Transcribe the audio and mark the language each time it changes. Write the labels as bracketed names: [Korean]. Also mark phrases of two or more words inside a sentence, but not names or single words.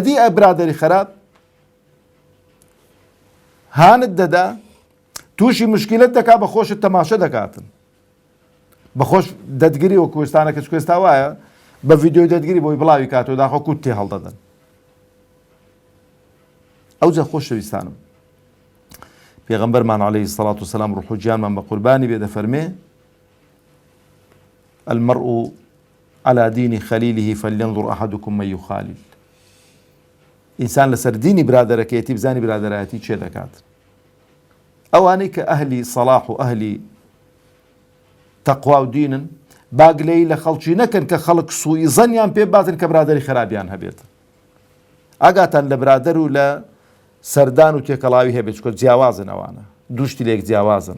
[Central Kurdish] ئەدی ئە برادەری خەراب هانت دەدا، تووشی مشکلت دەکا، بە خۆشت تەماشە دەکاتن، بەخۆش دەتگیری و کوێستانە کەس کوێستا وایە بە ڤیددیۆی دەتگیری بۆی بڵاوی کاتەوە داخۆ کووت تێ هەڵدەدەن. ئەوجا خۆشەویستانم پێغەمبەرمان [Arabic] عەلەیهی سەڵات وسەلام [Central Kurdish] ڕوح و گیانمان بە قوربانی بێ دەفەرمێ [Arabic] المرء على دين خليله فلينظر أحدكم من يخالل. [Central Kurdish] ئینسان لەسەر دینی برادەرەکەیەتی بزانی برادەرایەتی چێ دەکات. ئەوانەی کە ئەهلی سەڵاح و ئەهلی تەقوا و دینن باگلەی لە خەڵکی نەکەن کە خەڵک سوئی زەنیان پێ باتن کە برادەری خراپیان هەبێت. ئاگاتان لە برادەر و لە سەردان و تێکەڵاوی هەبێت چکە جیاوازن ئەوانە دووشتی لێک جیاوازن.